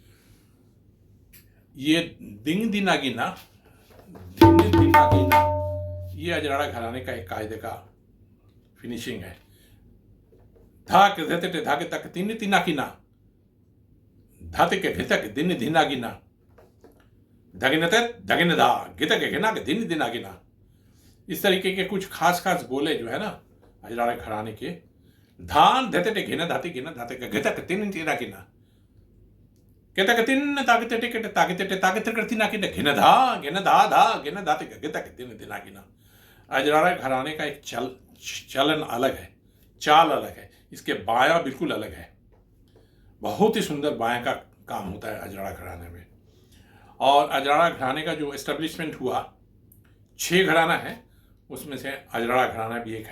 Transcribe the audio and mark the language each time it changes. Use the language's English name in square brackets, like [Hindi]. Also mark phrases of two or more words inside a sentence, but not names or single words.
[Hindi] ये दिन दीना गिना, ये अजराड़ा घराने का एक कायदे का फिनिशिंग है। धाक धेते धाके तक तीन तीना गिना, धाते के घेता के दिन दीना गिना, धगिनते धगिन धा घेता के घेना के दिन दीना गिना। इस तरीके के कुछ खास बोले जो है ना अजराड़े घराने के, धान धेते टे घेना धाते घेना धाते के घेता के तीन तीना गिना, कहता के तीन ताकते टे ताकते ताकते करती ना गिना, घेना धा घेना धाते के घेता के तीन दिना गिना। अजराड़े घराने का एक चलन अलग है, चाल अलग है, इसके बाया बिल्कुल अलग है। बहुत ही सुंदर बाया का काम होता है अजराड़ा घराने में। और अजराड़ा घराने का जो एस्टेब्लिशमेंट हुआ, 6 घराना है, उसमें से अजराड़ा घराना भी एक है।